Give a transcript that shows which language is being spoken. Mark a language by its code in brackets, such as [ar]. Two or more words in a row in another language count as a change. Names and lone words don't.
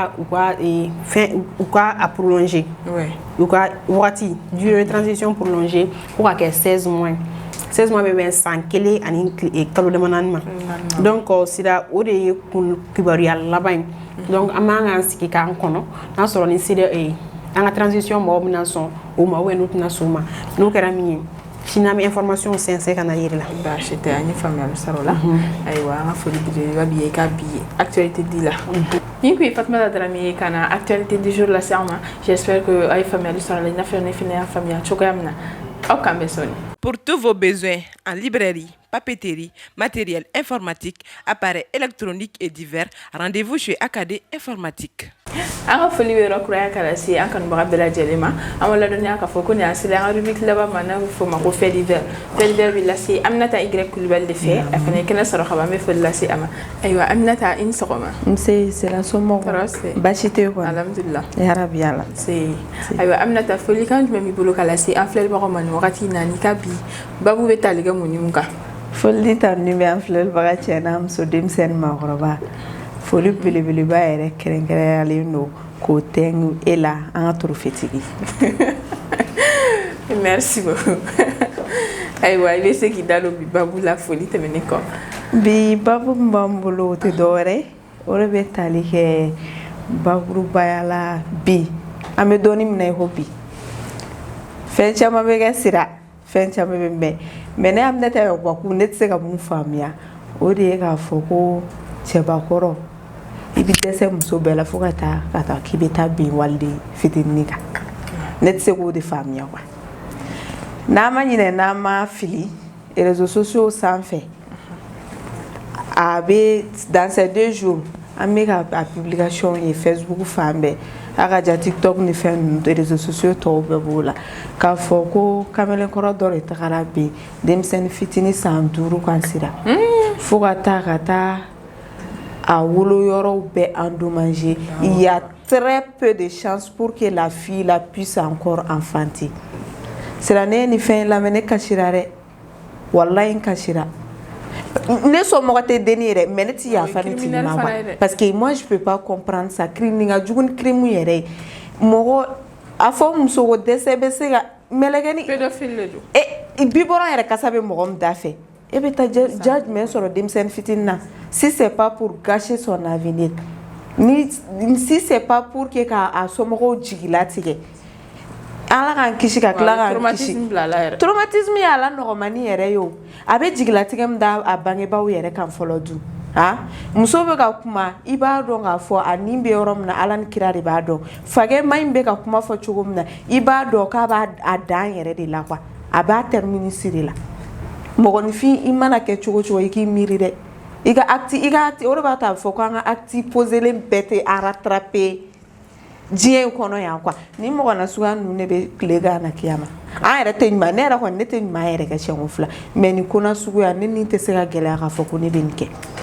[bm] ka a prolonger u ka wagati [fr] durée de transition prolongée [bm] fo ka kɛ 16 mois bɛ bɛn san 1 ani kalo damadɔni ma donc sira o de ye kibaruya laban ye donc an b'an k'an sigi k'an kɔnɔ n'a sɔrɔ ni CEDEAO an ka transition mɔgɔw bɛna sɔn o ma n'u tɛna sɔn o ma n'o kɛra min ye sini an bɛ information sɛnsɛn ka na yiri la baasi tɛ an ye faamuyali sɔrɔ o la ayiwa an ka foli belebeleba b'i ye ka bi actualité di la nin kun ye Fatumata Darame ye ka na [fr] actualité du jour [bm] lase an ma [fr] j'espère que [bm] a ye faamuyali sɔrɔ a la i n'a fɔ ne fana y'a faamuya cogoya min na aw k'an bɛ sɔni. [fr] Pour tous vos besoins en librairie, papeterie, matériel informatique, appareils électroniques et divers, rendez-vous chez AKD Informatique. [bm] An ka foli bɛ yɔrɔ kuraya ka lase an kanubaga bɛɛ lajɛlen ma an b'a ladɔnniya k'a fɔ ko nin y'a selen an ka rubrique laban ma n'a bɛ fɔ o ma ko [fr] fait divers [bm] bɛ lase Aminata Y Kulibali de fɛ a fana ye kɛnɛ sɔrɔ ka ban an bɛ foli lase a ma ayiwa Aminata i ni sɔgɔma. Nse sera somɔgɔw baasi tɛ yen alhamdulilah yarabi ala ayiwa Aminata folikan jumɛn b'i bolo ka lase an filɛbagaw ma nin wagati in na ni ka bi babu bɛ tali kɛ mun ni mun kan. Foli ta ni bɛ an filɛbaga cɛ n'a muso denmisɛnnin maakɔrɔba foli belebeleba yɛrɛ kɛrɛnkɛrɛnyalen don k'o tɛngu e la an ka torofetigi. [fr] Merci beaucoup. [bm] Ayiwa i bɛ se k'i da don bi babu la foli tɛmɛnen kɔ. Bi babu min b'an bolo o tɛ dɔwɛrɛ o de bɛ tali kɛ bakurubaya la bi an bɛ dɔɔnin minɛ i ko bi fɛn caman bɛ kɛ sira fɛn caman bɛ mɛn mais ne Aminata Yakuba ne tɛ se ka mun faamuya o de ye k'a fɔ ko cɛbakɔrɔ i bi dɛsɛ muso bɛɛ la fo ka taa k'i bɛ taa bin waliden fitinin kan ne tɛ se k'o de faamuya quoi n'a ma ɲinɛ n'a ma fili [fr] réseaux sociaux [bm] sanfɛ a bɛ [fr] dans ces 2 jours [bm] an bɛ ka a publication ye Facebook fan bɛɛ a ka ja TikTok ni fɛn ninnu [fr] réseaux sociaux [bm] tɔw bɛɛ b'o la k'a fɔ ko kamalenkɔrɔ dɔ de tagara bin denmisɛnnin fitinin san 5 kan sira fo ka taa a woloyɔrɔw bɛɛ endommagé. [fr] Il y a très peu de chances pour que la fille la puisse encore enfanter. [bm] Sira ne ni fɛn lamɛn ne kasira dɛ wallahi n kasira ne somɔgɔ tɛ denni yɛrɛ mais ne ti yafa ni tigi ma [fr] parce que moi je peux pas comprendre ça crime [bm] ni ka jugu ni crime yɛrɛ mɔgɔ a fɔ muso ko dɛsɛ bɛ se ka mɛlɛkɛni pédophile le do bibɔrɔn yɛrɛ kasa bɛ mɔgɔ min da fɛ e bɛ taa ja jumɛn sɔrɔ denmisɛnnin fitinin na [fr] si c'est pas pour gâcher son avenir [bm] ni [fr] si c'est pas pour que [bm] k'a somɔgɔw jigilatigɛ ala k'an kisi ka tila k'an kisi traumatisme ye ala nɔgɔmani yɛrɛ ye o a bɛ jigilatigɛ min da a bangebaaw yɛrɛ kan fɔlɔ dun muso bɛ ka kuma i b'a dɔn k'a fɔ a nin bɛ yɔrɔ min na ala ni kira de b'a dɔn fakɛma in bɛ ka kuma fɔ cogo min na i b'a dɔn k'a b'a dan yɛrɛ de la quoi a b'a terminus de la mɔgɔninfin i mana kɛ cogo cogo i k'i miiri dɛ i ka acte o de b'a to a bɛ fɔ ko an ka acte poselen bɛɛ tɛ a rattraper diɲɛ in kɔnɔ yan quoi ni mɔgɔ na suguya ninnu ne bɛ tile gan na kiyama an yɛrɛ tɛ ɲuman ne yɛrɛ kɔni ne tɛ ɲuman yɛrɛ kɛ siɲɛ 2 mais ni ko na suguya ne ni tɛ se ka gɛlɛya k'a fɔ ko ne bɛ nin kɛ